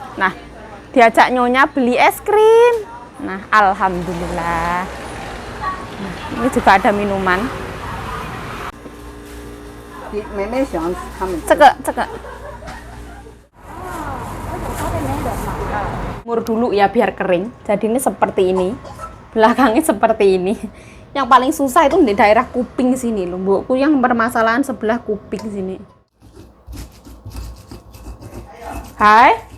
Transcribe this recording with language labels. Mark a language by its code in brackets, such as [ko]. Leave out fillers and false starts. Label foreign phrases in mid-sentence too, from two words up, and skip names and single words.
[id] Nah, diajak nyonya beli es krim. Nah, alhamdulillah. Nah, ini juga ada minuman. [zh] 妹妹喜欢他们。 [id] 这个。Mur dulu ya biar kering. Jadi ini seperti ini. Belakangnya seperti ini. Yang paling susah itu di daerah kuping sini loh, Mbokku, yang permasalahan sebelah kuping sini. Hai.